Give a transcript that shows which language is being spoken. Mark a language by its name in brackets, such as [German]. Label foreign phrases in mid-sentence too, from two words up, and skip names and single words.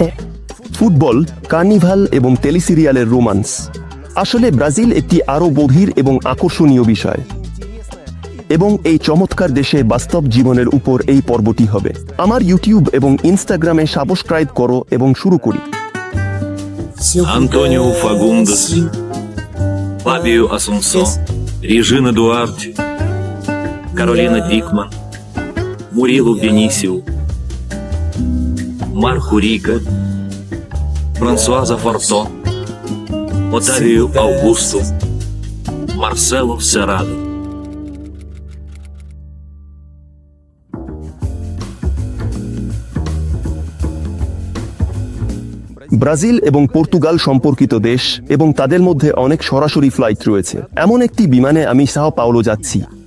[Bangla] ফুটবল, কার্নিভাল এবং টেলিসিরিয়ালের রোমান্স। আসলে ব্রাজিল একটি আরো গভীর এবং আকর্ষণীয় বিষয়, এবং এই চমৎকার দেশে বাস্তব জীবনের উপর এই পর্বটি হবে। আমার ইউটিউব এবং ইনস্টাগ্রামে সাবস্ক্রাইব করো এবং শুরু করি। Antônio Fagundes, Fábio Assunção, Regina Duarte, Carolina Dickmann, Murilo Benício, Marco Rica, Françoisa Fortó, Otávio Augusto, Marcelo Serrado. ব্রাজিল এবং পর্তুগাল সম্পর্কিত দেশ এবং তাদের মধ্যে অনেক সরাসরি ফ্লাইট রয়েছে। এমন একটি বিমানে আমি সাও পাওলো যাচ্ছি।